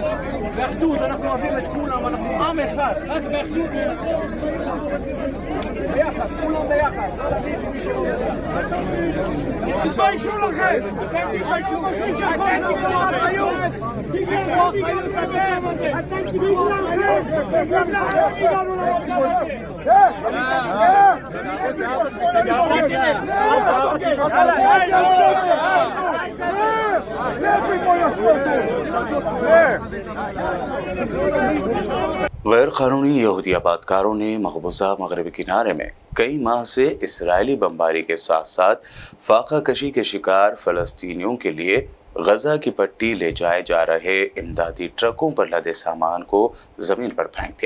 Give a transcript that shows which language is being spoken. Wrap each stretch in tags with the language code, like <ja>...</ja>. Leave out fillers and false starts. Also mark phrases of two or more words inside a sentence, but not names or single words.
<he>באחדות אנחנו אוהבים את כולם, אנחנו עם אחד, רק באחדות ביחד, כולם ביחד, לא להביא את מי שלא יודע. תתביישו לכם! אתם תתביישו! אתם תתביישו אחריות! תתביישו אחריות! אתם תתביישו אחריות! בגללכם הגענו למצב</he> <ur>غیر قانونی یہودی آبادکاروں نے مقبوضہ مغربی کنارے میں کئی ماہ سے اسرائیلی بمباری کے ساتھ ساتھ فاقہ کشی کے شکار فلسطینیوں کے لیے غزہ کی پٹی لے جائے جا رہے امدادی ٹرکوں پر لدے سامان کو زمین پر پھینک دیا.</ur>